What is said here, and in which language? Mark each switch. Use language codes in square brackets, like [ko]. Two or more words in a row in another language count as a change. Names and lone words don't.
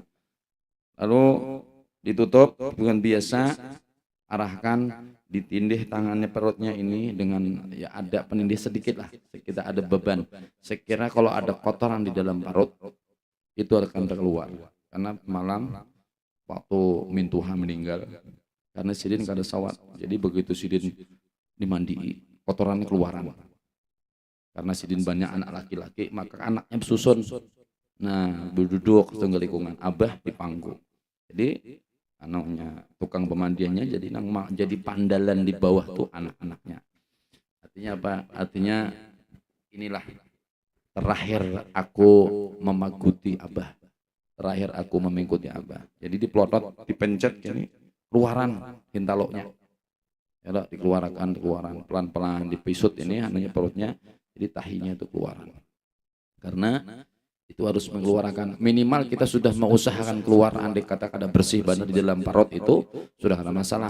[bjn] Lalu ditutup dengan biasa, arahkan, ditindih tangannya perutnya ini dengan ya ada penindih sedikit lah, kita ada beban. Sekira kalau ada kotoran di dalam parut itu akan keluar, karena malam waktu mintuha meninggal karena sidin kada sawat, jadi begitu sidin dimandi kotorannya keluaran, karena sidin banyak anak laki-laki maka anaknya susun, nah duduk tengah lingkungan abah di panggung, jadi anaknya tukang pemandiannya jadi pandalan di bawah tuh anak-anaknya. Artinya apa? Artinya inilah terakhir aku memaguti abah, terakhir aku mengikuti abah. Jadi dipelotot, dipencet gini, keluaran hintaloknya. Ya, dikeluarkan pelan-pelan dipisut ini anunya perutnya, jadi tahinya itu keluaran. Karena itu harus mengeluarkan, minimal kita sudah mengusahakan keluar, andai kata kada bersih benar di dalam perut itu sudah ada masalah.